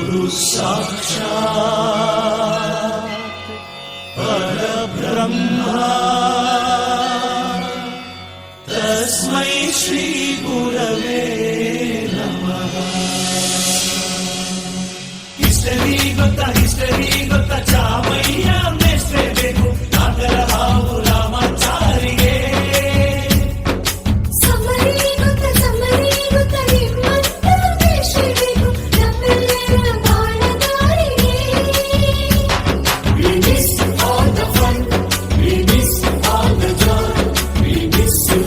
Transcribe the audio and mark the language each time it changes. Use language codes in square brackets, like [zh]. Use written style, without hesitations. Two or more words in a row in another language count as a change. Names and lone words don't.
[sa] ಸಾಕ್ಷಾತ್ ಪರಬ್ರಹ್ಮ ತಸ್ಮೈ ಶ್ರೀ ಗುರವೇ ನಮಃ. [kn] ಹಿಸ್ಟರಿ ಗೊತ್ತಾ ಚಾಮಯ್ಯ ಮೇಷ್ಟ್ರೇ ಬೇಕು ನಾಗರ ಹಾವು ರಾಮಾಚಾರಿಗೆ. ಸಮರಿ ಗೊತ್ತ ನಿಮ್ಮಂತ ದೇಶಬೇಕು ನಮ್ಮೆಲ್ಲರ ಬಾಳದಾರಿಗೆ. [en] We miss all the fun, we miss all the joy, we miss you.